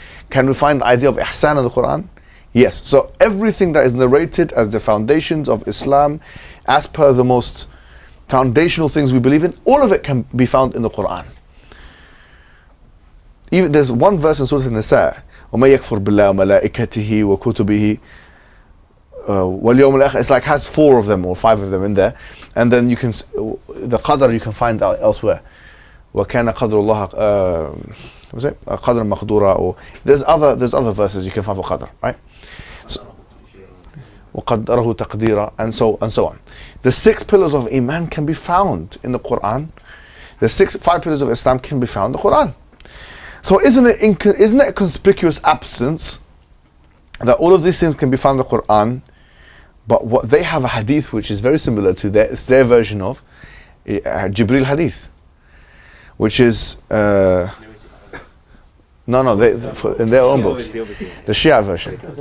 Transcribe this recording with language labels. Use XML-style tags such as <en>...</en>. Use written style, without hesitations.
<en>Can we find the idea of ihsan in the Quran? Yes. So everything that is narrated as the foundations of Islam, as per the most foundational things we believe in, all of it can be found in the Quran. Even there's one verse in Surah An-Nisa,</en> <ar>وَمَن يَكْفُرْ بِاللَّهِ وَمَلَائِكَتِهِ وَكُتُبِهِ وَالْيَوْمِ الْآخِرِ.</ar> <en>It's like has 4 of them or 5 of them in there, and then you can the qadr you can find out elsewhere.</en> <ar>وَكَانَ قَدْرُ اللَّهِ</ar> <en>what's it?</en> <ar>قَدْرًا مَقْدُورًا.</ar> <en>Or there's other verses you can find for qadr, right?</en> <ar>وَقَدَّرَهُ تَقْدِيرًا,</ar> <en>and so on. The 6 pillars of Iman can be found in the Quran. The 5 pillars of Islam can be found in the Quran. So isn't it a conspicuous absence that all of these things can be found in the Quran, but what they have a hadith which is very similar to it's their version of Jibril hadith, which is in their own books, the Shia version.</en>